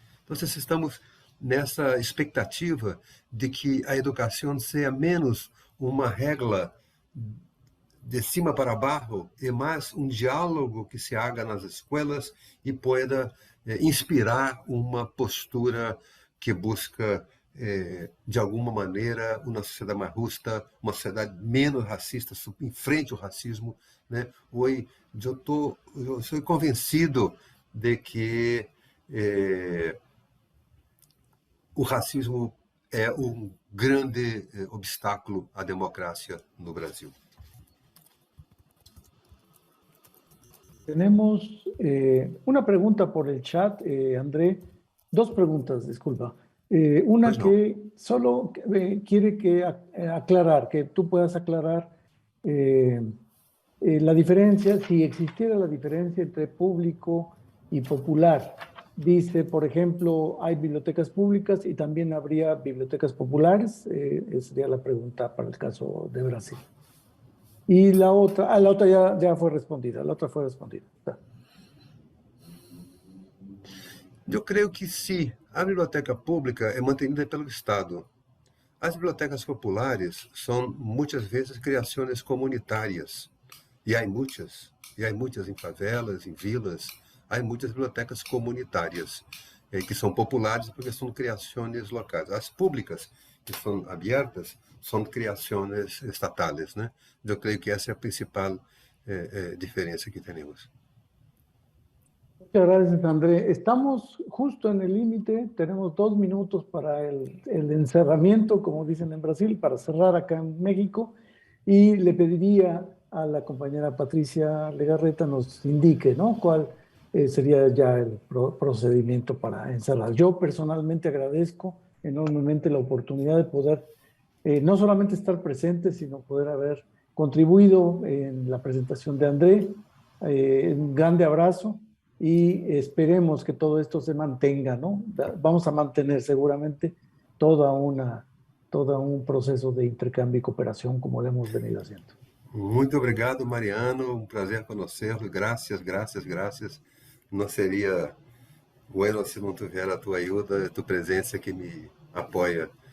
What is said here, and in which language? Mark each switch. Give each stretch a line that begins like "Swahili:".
Portuguese: Então, estamos nessa expectativa de que a educação seja menos uma regra de cima para baixo e mais um diálogo que
Spanish: se haga
Portuguese: nas escolas e pueda inspirar uma postura que busca, de alguma maneira, uma sociedade mais justa, uma sociedade menos racista, em frente ao racismo. Né? Hoje, eu sou convencido de que o racismo é um grande obstáculo à democracia no Brasil.
Spanish: Tenemos una pregunta por el chat, André. Dos preguntas, disculpa. Una Pues no. que solo quiere aclarar, que tú puedas aclarar la diferencia, si existiera la diferencia entre público y popular. Dice, por ejemplo, hay bibliotecas públicas y también habría bibliotecas populares. Esa sería la pregunta para el caso de Brasil. Y la otra ya fue respondida. La otra fue respondida.
Portuguese: Eu creio que se a biblioteca pública é mantenida pelo Estado, as bibliotecas populares são muitas vezes criações comunitárias. E há muitas em favelas, em vilas, há muitas bibliotecas comunitárias que são populares porque são criações locais. As públicas, que são abertas, são criações estatais, né? Eu creio que essa é a principal diferença que temos.
Spanish: Muchas gracias, André. Estamos justo en el límite, tenemos 2 minutos para el encerramiento, como dicen en Brasil, para cerrar acá en México, y le pediría a la compañera Patricia Legarreta nos indique, ¿no?, cuál sería ya el procedimiento para encerrar. Yo personalmente agradezco enormemente la oportunidad de poder no solamente estar presente, sino poder haber contribuido en la presentación de André. Un grande abrazo y esperemos que todo esto se mantenga, ¿no? Vamos a mantener seguramente todo un proceso de intercambio y cooperación como lo hemos venido haciendo.
Portuguese: Muito obrigado, Mariano. Um prazer conhecê-lo. Graças. Não seria bueno se não tiver a tua ajuda, a tua presença que me apoia.